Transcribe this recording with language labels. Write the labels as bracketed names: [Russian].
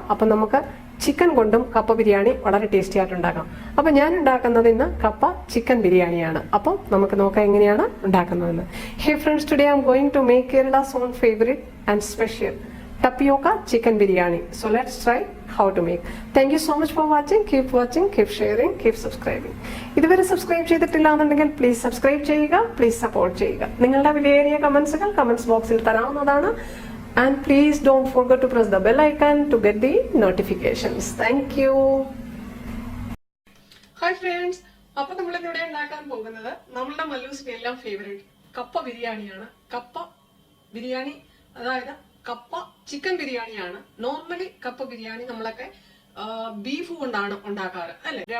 [Malayalam] അപ്പം നമുക്ക് ചിക്കൻ കൊണ്ടും കപ്പ ബിരിയാണി വളരെ ടേസ്റ്റി ആയിട്ട് ഉണ്ടാക്കാം. അപ്പം ഞാൻ ഉണ്ടാക്കുന്നത് ഇന്ന് കപ്പ ചിക്കൻ ബിരിയാണിയാണ്. അപ്പം നമുക്ക് നോക്കാം എങ്ങനെയാണ് ഉണ്ടാക്കുന്നതെന്ന്. [English] Hey friends, today I am going to make Kerala's own favourite and special tapioca chicken biryani. So let's try how to make. Thank you so much for watching. Keep sharing, keep subscribing. [Malayalam] ഇതുവരെ subscribe ചെയ്തിട്ടില്ല എന്നുണ്ടെങ്കിൽ please subscribe ചെയ്യുക, please support ചെയ്യുക. നിങ്ങളുടെ വിലയേറിയ comments ബോക്സിൽ തരാവുന്നതാണ്. [English] And please don't forget to press the bell icon to get the notifications. Thank you. Hi friends, [Malayalam] അപ്പോൾ നമ്മൾ ഇവിടെ ഉണ്ടാക്കാൻ പോകുന്നത് നമ്മളുടെ മല്ലൂസിന്റെ എല്ലാം ഫേവറേറ്റ് കപ്പ ബിരിയാണിയാണ്. കപ്പ ബിരിയാണി, അതായത് കപ്പ ചിക്കൻ ബിരിയാണിയാണ്. നോർമലി കപ്പ ബിരിയാണി നമ്മളൊക്കെ ബീഫ് കൊണ്ടാണ് ഉണ്ടാക്കാറ് അല്ലെ?